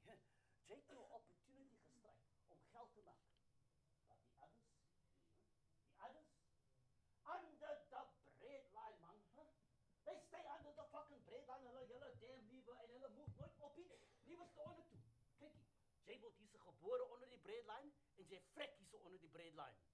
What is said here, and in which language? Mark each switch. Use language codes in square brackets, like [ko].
[af] Jake het 'n opportunity gestryk om geld te maak. [en] But the others, under the bread line, man. Huh? They stay under the fucking bread line. [af] Hulle damn liewe en hulle move nooit op nie. Liewerste onder toe. Kykie, jy word hierse gebore onder die bread line en jy vrek hierse onder die bread line.